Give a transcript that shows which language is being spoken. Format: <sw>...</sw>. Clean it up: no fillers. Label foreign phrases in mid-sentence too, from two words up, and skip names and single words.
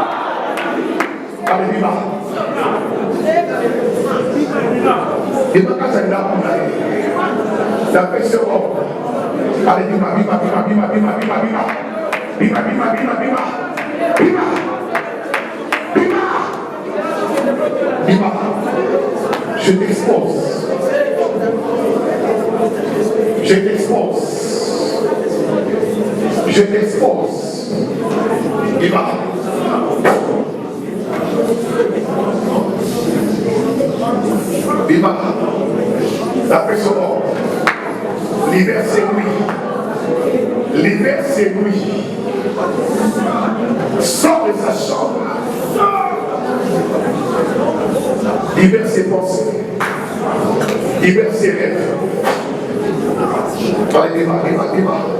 <fr>Alléluia. Et donc quand c'est là pour aller, la pression, alléluia,</fr> <ln>bima, bima, bima, bima, bima, bima, bima, bima, bima, bima, bima. Bima,</ln> <fr>je t'expose. Je t'expose. Je t'expose. Bima.</fr> <ln>Bima.</ln> <fr>La personne. Libère ses nuits. Libère ses nuits. Sors de sa chambre. Libère ses pensées. Libère ses rêves. Allez,</fr> <ln>Bima, Bima, Bima.</ln>